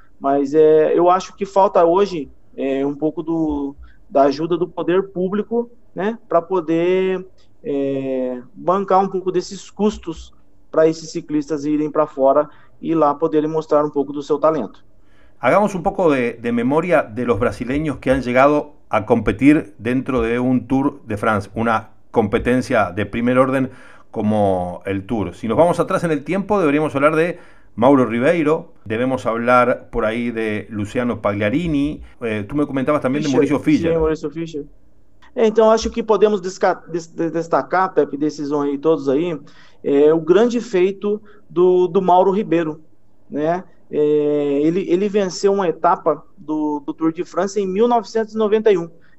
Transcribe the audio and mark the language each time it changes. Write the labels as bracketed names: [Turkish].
[Portuguese] Mas eu acho que falta hoje um pouco da ajuda do poder público, né? Para poder bancar um pouco desses custos para esses ciclistas irem para fora e lá poderem mostrar um pouco do seu talento. [Spanish] Hagamos [Portuguese] um pouco [Spanish] de memória de los brasileños que han llegado a competir dentro de un Tour de France, una competencia de primer orden como el Tour. Si nos vamos atrás en el tiempo, deberíamos hablar de Mauro Ribeiro, debemos hablar por ahí de Luciano Pagliarini, tú me comentabas también Fischer, de Mauricio Fischer. Sí, Mauricio Fischer. [Portuguese] Então, acho que podemos destacar, Pepe, desses aí, todos aí, o grande feito do Mauro Ribeiro, né? Ele venceu uma etapa do Tour de França em 1991.